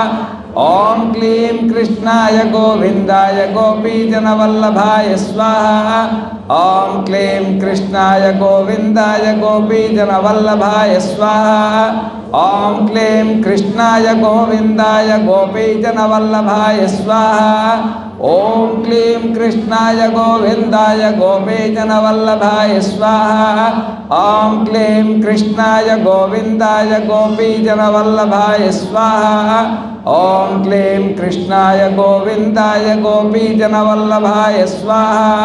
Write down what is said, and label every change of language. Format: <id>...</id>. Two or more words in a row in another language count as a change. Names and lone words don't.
<sa>ॐ क्लीं कृष्णाय गोविन्दाय गोपीजनवल्लभाय स्वाहा। ॐ क्लीं कृष्णाय गोविन्दाय गोपीजनवल्लभाय स्वाहा। ॐ क्लीं कृष्णाय गोविन्दाय गोपीजनवल्लभाय स्वाहा। ఓం క్లీం కృష్ణాయ గోవిందాయ గోపీజనవల్లభాయ స్వాహ. ఓం క్లీం కృష్ణాయ గోవిందాయ గోపీజనవల్లభాయ స్వాహ. ఓం క్లీం కృష్ణాయ గోవిందాయ గోపీజనవల్లభాయ స్వాహ.</sa>